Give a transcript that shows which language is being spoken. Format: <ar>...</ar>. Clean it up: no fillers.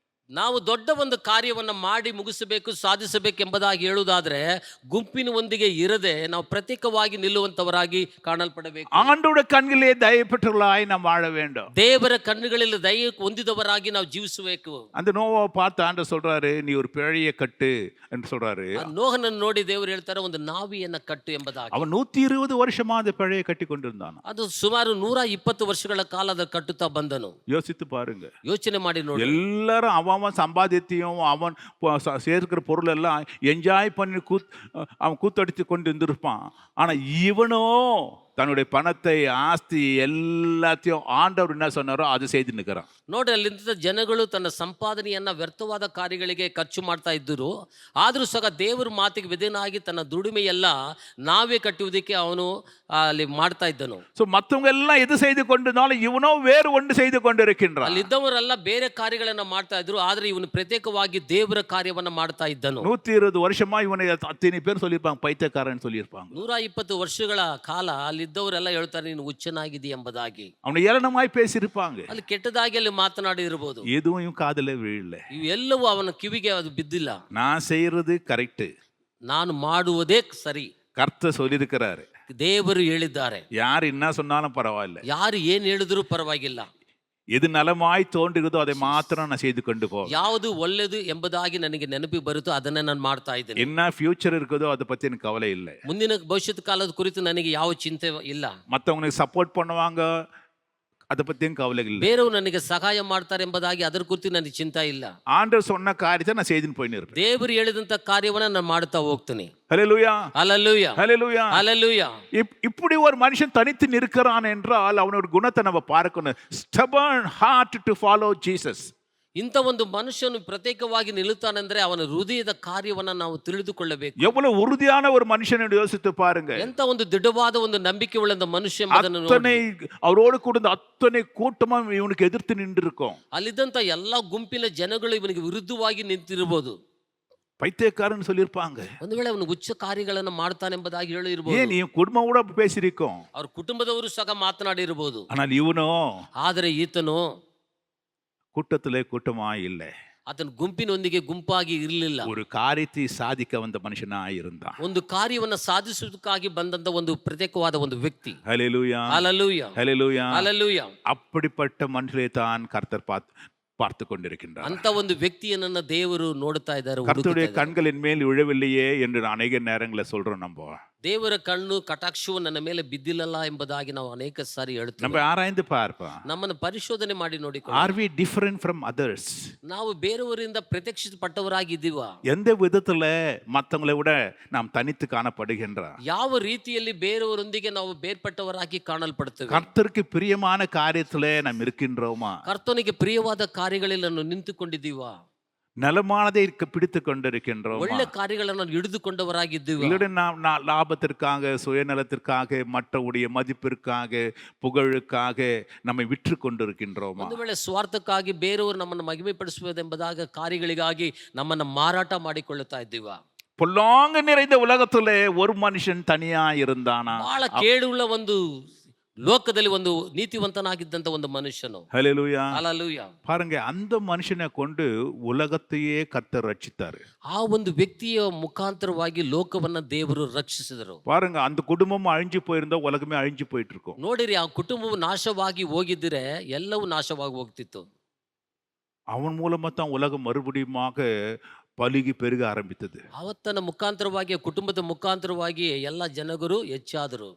<kn>ನಾವು ದೊಡ್ಡ ಒಂದು ಕಾರ್ಯವನ್ನ ಮಾಡಿ ಮುಗಿಸಬೇಕು, ಸಾಧಿಸಬೇಕು ಎಂಬುದಾಗಿ ಹೇಳುವುದಾದ್ರೆ ಗುಂಪಿನ ಒಂದಿಗೆ ಇರದೆ ನಾವು ಪ್ರತ್ಯೇಕವಾಗಿ ನಿಲ್ಲುವಂತವರಾಗಿ ಕಾಣಲ್ಪಡಬೇಕು.</kn> <ta>ஆண்டோட கண்களிலே தயப்பட்டவர்களாய் நாம் வாழ வேண்டும்.</ta> <kn>ದೇವರ ಕಣ್ಣುಗಳಲ್ಲಿ ದಯ ಹೊಂದಿದವರಾಗಿ ನಾವು ಜೀವಿಸಬೇಕು.</kn> <ta>அந்த நோவாவை பார்த்து ஆண்டவர் சொல்றாரு, நீ ஒரு பிழையை கட்டு என்று சொல்றாரு.</ta> <kn>ನೋಹನನ್ನು ನೋಡಿ ದೇವರು ಹೇಳ್ತಾರೆ, ಒಂದು ನಾವಿಯನ್ನ ಕಟ್ಟು ಎಂಬುದಾಗಿ.</kn> <ta>அவன் 120 வருஷமா அந்த பிழையை கட்டி கொண்டிருந்தான்.</ta> <kn>ಅದು ಸುಮಾರು 120 ವರ್ಷಗಳ ಕಾಲ ಅದ ಕಟ್ಟುತ್ತಾ ಬಂದನು.</kn> <ta>யோசித்து பாருங்க.</ta> <kn>ಯೋಚನೆ ಮಾಡಿ ನೋಡಿ.</kn> <ta>எல்லாரும் அவன் சம்பாதித்தையும் அவன் சேர்க்கிற பொருள் எல்லாம் என்ஜாய் பண்ணி அவன் கூத்தடித்து கொண்டு இருந்திருப்பான். ஆனா இவனோ தன்னுடைய பணத்தை, ஆஸ்தி எல்லாத்தையும் ஆண்டவர் என்ன சொன்னாரோ அது செய்து நிற்கிறான்.</ta> <kn>ನೋಡಿ, ಅಲ್ಲಿಂದ ಜನಗಳು ತನ್ನ ಸಂಪಾದನೆಯನ್ನ ವ್ಯರ್ಥವಾದ ಕಾರ್ಯಗಳಿಗೆ ಖರ್ಚು ಮಾಡ್ತಾ ಇದ್ದರು. ಆದರೂ ಸಹ ದೇವರ ಮಾತಿಗೆ ವಿಧೇಯನಾಗಿ ತನ್ನ ದುಡಿಮೆಯೆಲ್ಲ ನಾವೇ ಕಟ್ಟುವುದಕ್ಕೆ ಅವನು ಅಲ್ಲಿ ಮಾಡ್ತಾ ಇದ್ದನು.</kn> <ta>ಸೊ மத்தவங்க எல்லாம் எது செய்து கொண்டிருந்தாலும் இவனோ வேறு ஒன்று செய்து கொண்டிருக்கின்றான்.</ta> <kn>ಅಲ್ಲಿದ್ದವರೆಲ್ಲ ಬೇರೆ ಕಾರ್ಯಗಳನ್ನ ಮಾಡ್ತಾ ಇದ್ರು, ಆದ್ರೆ ಇವನು ಪ್ರತ್ಯೇಕವಾಗಿ ದೇವರ ಕಾರ್ಯವನ್ನ ಮಾಡ್ತಾ ಇದ್ದನು.</kn> <ta>120 வருஷமா இவனை அத்தனை பேர் சொல்லியிருப்பாங்க, பைத்தியக்காரன் சொல்லியிருப்பாங்க.</ta> <kn>120 ವರ್ಷಗಳ ಕಾಲ ಅಲ್ಲಿದ್ದವರೆಲ್ಲ ಹೇಳ್ತಾರೆ, ನೀನು ಹುಚ್ಚನಾಗಿದಿ ಎಂಬುದಾಗಿ.</kn> <ta>அவனை ஏளனமாய் பேசியிருப்பாங்க.</ta> <kn>ಅಲ್ಲಿ ಕೆಟ್ಟದಾಗಿ ಅಲ್ಲಿ ಮಾತನಾಡಿ ಇರಬಹುದು.</kn> <ta>எதுவும் இவன் காதுல விழல.</ta> <kn>ಇವೆಲ್ಲವೂ ಅವನ ಕಿವಿಗೆ ಅದು ಬಿದ್ದಿಲ್ಲ.</kn> <ta>நான் செய்யறது கரெக்ட்,</ta> <kn>ನಾನು ಮಾಡುವುದೇ ಸರಿ,</kn> <ta>கர்த்தர் சொல்லியிருக்கிறாரு,</ta> <kn>ದೇವರು ಹೇಳಿದ್ದಾರೆ.</kn> <ta>யார் என்ன சொன்னாலும் பரவாயில்ல,</ta> <kn>ಯಾರು ಏನ್ ಹೇಳಿದ್ರು ಪರವಾಗಿಲ್ಲ.</kn> <ta>எது நலமாய் தோன்றுகிறதோ அதை மாத்திரம் நான் செய்து கொண்டு போ.</ta> <kn>ಯಾವುದು ಒಳ್ಳೆಯದು ಎಂಬುದಾಗಿ ನನಗೆ ನೆನಪಿ ಬರುತ್ತೋ ಅದನ್ನೇ ನಾನು ಮಾಡ್ತಾ ಇದ್ದೇನೆ.</kn> <ta>என்ன ஃபியூச்சர் இருக்குதோ அதை பத்தி எனக்கு கவலை இல்லை.</ta> <kn>ಮುಂದಿನ ಭವಿಷ್ಯತ್ ಕಾಲದ ಕುರಿತು ನನಗೆ ಯಾವ ಚಿಂತೆ ಇಲ್ಲ.</kn> <ta>மற்றவங்களுக்கு சப்போர்ட் பண்ணுவாங்க, அதை பத்தியும் கவலை இல்லை.</ta> <kn>ಬೇರೆಯವರು ನನಗೆ ಸಹಾಯ ಮಾಡ್ತಾರೆ ಎಂಬುದಾಗಿ ಅದರ ಕುರಿತು ನನಗೆ ಚಿಂತೆ ಇಲ್ಲ.</kn> <ta>ஆண்டவர் சொன்ன காரியத்தை நான் செய்துன்னு போயின்னு இருப்பேன்.</ta> <kn>ದೇವರು ಹೇಳಿದಂತ ಕಾರ್ಯವನ್ನ ನಾನು ಮಾಡ್ತಾ ಹೋಗ್ತೀನಿ.</kn> <ta>ஹல்லேலூயா, ஹல்லேலூயா, ஹல்லேலூயா, ஹல்லேலூயா. இப்படி ஒரு மனுஷன் தனித்து நிற்கிறான் என்றால் அவனோட குணத்தை நம்ம பார்க்கணும்.</ta> <en>Stubborn hard to follow Jesus.</en> <kn>ಇಂಥ ಒಂದು ಮನುಷ್ಯನು ಪ್ರತ್ಯೇಕವಾಗಿ ನಿಲ್ಲುತ್ತಾನೆಂದ್ರೆ ಅವನ ಹೃದಯದ ಕಾರ್ಯವನ್ನ ನಾವು ತಿಳಿದುಕೊಳ್ಳಬೇಕು.</kn> <ta>எவ்வளவு உறுதியான ஒரு மனுஷன் என்று யோசித்து பாருங்க.</ta> <kn>ಎಂತ ಒಂದು ದೃಢವಾದ ಒಂದು ನಂಬಿಕೆ ಉಳ್ಳ ಮನುಷ್ಯ ಎಂಬುದನ್ನು ನೋಡಿ.</kn> <ta>அத்தனை அவரோடு கூட அத்தனை கூட்டமும் இவனுக்கு எதிர்த்து நின்று இருக்கும்.</ta> <kn>ಅಲ್ಲಿದ್ದಂತ ಎಲ್ಲಾ ಗುಂಪಿನ ಜನಗಳು ಇವನಿಗೆ ವಿರುದ್ಧವಾಗಿ ನಿಂತಿರಬಹುದು.</kn> <ta>பைத்தியக்காரன் சொல்லியிருப்பாங்க.</ta> <kn>ಒಂದು ವೇಳೆ ಅವನು ಉಚ್ಚ ಕಾರ್ಯಗಳನ್ನು ಮಾಡ್ತಾನೆ ಎಂಬುದಾಗಿ ಹೇಳಿರಬಹುದು.</kn> <ta>ஏன் நீ குடும்பம் கூட பேசியிருக்கோம்,</ta> <kn>ಅವ್ರ ಕುಟುಂಬದವರು ಸಹ ಮಾತನಾಡಿರಬಹುದು.</kn> <ta>ஆனால் இவனோ</ta> <kn>ಆದರೆ ಈತನು</kn> <ta>கூட்டத்திலே கூட்டமாய் இல்லை,</ta> <kn>ಆತನ ಗುಂಪಿನೊಂದಿಗೆ ಗುಂಪಾಗಿ ಇರಲಿಲ್ಲ.</kn> <ta>ஒரு காரியத்தை சாதிக்க வந்த மனுஷனாய் இருந்தான்.</ta> <kn>ಒಂದು ಕಾರ್ಯವನ್ನ ಸಾಧಿಸುವುದಕ್ಕಾಗಿ ಬಂದಂತ ಒಂದು ಪ್ರತ್ಯೇಕವಾದ ಒಂದು ವ್ಯಕ್ತಿ.</kn> <ta>ஹல்லேலூயா, ஹல்லேலூயா, ஹல்லேலூயா, ஹல்லேலூயா. அப்படிப்பட்ட மனுஷனை தான் கர்த்தர் பார்த்து கொண்டிருக்கின்றார்.</ta> <kn>ಅಂತ ಒಂದು ವ್ಯಕ್ತಿಯನ್ನ ದೇವರು ನೋಡ್ತಾ ಇದ್ದಾರೆ.</kn> <ta>கர்த்தருடைய கண்களின் மேல் விழவில்லையே என்று அநேக நேரங்களில் சொல்றோம். நம்ம</ta> <kn>ದೇವರ ಕಣ್ಣು ಕಟಾಕ್ಷವು ನನ್ನ ಮೇಲೆ ಬಿದ್ದಿಲ್ಲಲ್ಲ ಎಂಬುದಾಗಿ ನಾವು ಅನೇಕ ಸಾರಿ ಹೇಳ್ತೀವಿ.</kn> <ta>நம்ம ஆராய்ந்து பார்ப்போம்.</ta> <kn>ನಮ್ಮನ್ನು ಪರಿಶೋಧನೆ ಮಾಡಿ ನೋಡಿ,</kn> <en>Are we different from others?</en> <kn>ನಾವು ಬೇರೆಯವರಿಂದ ಪ್ರತ್ಯಕ್ಷಪಟ್ಟವರಾಗಿದ್ದೀವಾ?</kn> <ta>எந்த விதத்துல மற்றவங்களை விட நாம் தனித்து காணப்படுகின்றோம்?</ta> <kn>ಯಾವ ರೀತಿಯಲ್ಲಿ ಬೇರೆಯವರೊಂದಿಗೆ ನಾವು ಬೇರ್ಪಟ್ಟವರಾಗಿ ಕಾಣಲ್ಪಡ್ತೇವೆ?</kn> <ta>கர்த்தருக்கு பிரியமான காரியத்திலே நாம் இருக்கின்றோமா?</ta> <kn>ಕರ್ತನಿಗೆ ಪ್ರಿಯವಾದ ಕಾರ್ಯಗಳಲ್ಲಿ ನಾವು ನಿಂತುಕೊಂಡಿದ್ದೀವಾ?</kn> <ta>நலமானதை பிடித்து கொண்டிருக்கின்றோம்.</ta> <kn>ಒಳ್ಳೆ ಕಾರ್ಯಗಳನ್ನು ಹಿಡಿದುಕೊಂಡವರಾಗಿದ್ದೀವಿ.</kn> <ta>இல்லைன்னா நாம் லாபத்திற்காக, சுயநலத்திற்காக, மற்றவுடைய மதிப்பிற்காக, புகழுக்காக நம்மை விற்று கொண்டிருக்கின்றோமா?</ta> <kn>ಒಂದು ವೇಳೆ ಸ್ವಾರ್ಥಕ್ಕಾಗಿ ಬೇರೆಯವರು ನಮ್ಮನ್ನು ಮಹಿಮೆ ಪಡಿಸುವುದೆಂಬುದಾಗಿ ಕಾರ್ಯಗಳಿಗಾಗಿ ನಮ್ಮನ್ನು ಮಾರಾಟ ಮಾಡಿಕೊಳ್ಳುತ್ತಾ ಇದ್ದೀವಾ?</kn> <ta>பொல்லாங்கு நிறைந்த உலகத்திலே ஒரு மனுஷன் தனியா இருந்தானா?</ta> <kn>ಬಹಳ ಕೇಡುಳ್ಳ ಒಂದು ಲೋಕದಲ್ಲಿ ಒಂದು ನೀತಿವಂತನಾಗಿದ್ದಂತ ಒಂದು ಮನುಷ್ಯನು.</kn> <ta>ஹல்லேலூயா, ஹல்லேலூயா. பாருங்க, அந்த மனுஷனை கொண்டு உலகத்தையே கர்த்தர் ரட்சித்தாரு.</ta> <kn>ಆ ಒಂದು ವ್ಯಕ್ತಿಯ ಮುಖಾಂತರವಾಗಿ ಲೋಕವನ್ನ ದೇವರು ರಕ್ಷಿಸಿದರು.</kn> <ta>பாருங்க, அந்த குடும்பம் அழிஞ்சு போயிருந்தா உலகமே அழிஞ்சு போயிட்டு இருக்கும்.</ta> <kn>ನೋಡಿರಿ, ಆ ಕುಟುಂಬವು ನಾಶವಾಗಿ ಹೋಗಿದ್ರೆ ಎಲ್ಲವೂ ನಾಶವಾಗಿ ಹೋಗ್ತಿತ್ತು.</kn> <ta>அவன் மூலமா தான் உலகம் மறுபடியுமாக பலுகி பெருக ஆரம்பித்தது.</ta> <kn>ಆವತ್ತನ ಮುಖಾಂತರವಾಗಿ ಕುಟುಂಬದ ಮುಖಾಂತರವಾಗಿ ಎಲ್ಲ ಜನರು ಹೆಚ್ಚಾದರು.</kn>